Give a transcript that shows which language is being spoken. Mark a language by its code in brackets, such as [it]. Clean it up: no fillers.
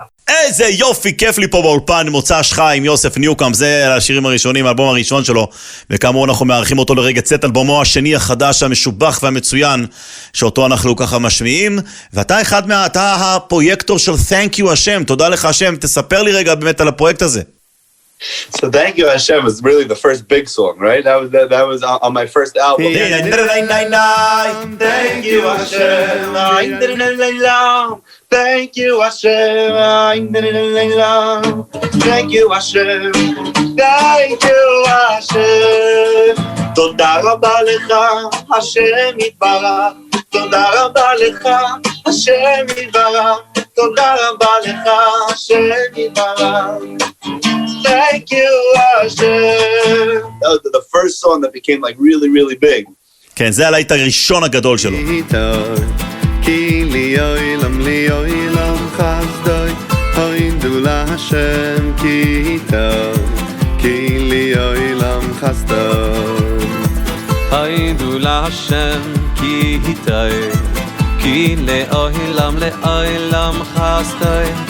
[he] איזה יופי, כיף לי פה באולפן, מוצא שחי עם יוסף ניוקומב, זה השירים הראשונים, האלבום הראשון שלו, וכאמור אנחנו מארחים אותו לרגע צאת אלבומו השני החדש, המשובח והמצוין, שאותו אנחנו ככה משמיעים, ואתה אתה הפרויקטור של Thank You השם, תודה לך השם, תספר לי רגע באמת על הפרויקט הזה. [en] So Thank You Hashem was really the first big song, right? That was on my first album. Thank you Hashem, thank you Hashem, thank you Hashem, thank you Hashem. [he] תודה רבה לך, השם יתברך, תודה רבה לך, השם יתברך, תודה רבה לך, השם יתברך. [en] Thank you, Hashem. That was the first song that became like really, really big. [he] כן, זה הלהיט הראשון הגדול שלו. כי לי אוילם חסדוי, הוידו להשם כי טוב, כי לי אוילם חסדוי. הוידו להשם כי טוב, כי לעולם חסדוי.